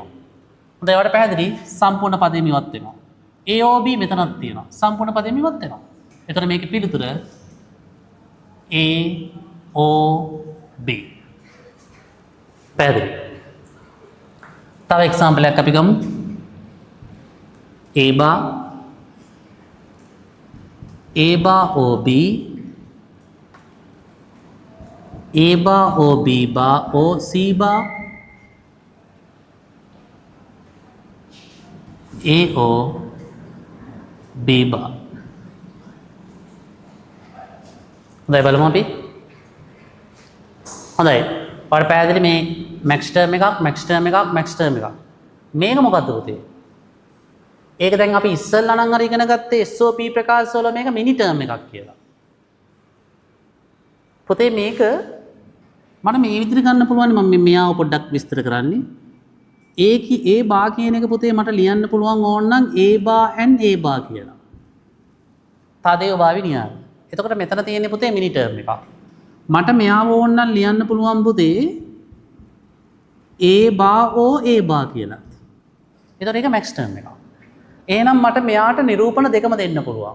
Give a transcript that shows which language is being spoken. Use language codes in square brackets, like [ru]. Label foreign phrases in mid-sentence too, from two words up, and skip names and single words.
[si] හොඳයි ඒවට පැහැදිලි සම්පූර්ණ පදෙම ඉවත් වෙනවා. AOB මෙතනක් තියෙනවා. සම්පූර්ණ පදෙම ඉවත් වෙනවා. එතකොට මේකේ පිළිතුර AOB. පැහැදිලි. තව එක්සැම්පල් එකක් අපි ගමු. [en] A bar OB A bar OB bar OC bar AO B bar. [si] හොඳයි බලමු අපි. හොඳයි. ඔයාලට පැහැදිලි මේ [en] max term [si] එකක් [en] max term [si] එකක් [en] max term [si] එකක්. මේක මොකද්ද පුතේ? ඒක දැන් අපි ඉස්සෙල්ලා නම් අර ඉගෙන ගත්තේ SOP ප්‍රකාශ වල මේක [en] min term [si] එකක් කියලා. පුතේ මේක මට මේ විදිහට ගන්න පුළුවන් මම මෙයාව පොඩ්ඩක් විස්තර කරන්නේ. ඒ බා කියන එක පුතේ මට ලියන්න පුළුවන් ඕනනම් [en] A bar and A bar [si] කියලා. තදේව භාවි න්‍යාය. එතකොට මෙතන තියෙන්නේ පුතේ [en] min term [si] එකක්. මට මෙයාව ඕනනම් ලියන්න පුළුවන් පුතේ [en] A bar O A bar [si] කියලා. එතකොට ඒක [en] max term [si] එකක්. එහෙනම් මට මෙයාට නිරූපණ දෙකම දෙන්න පුළුවන්.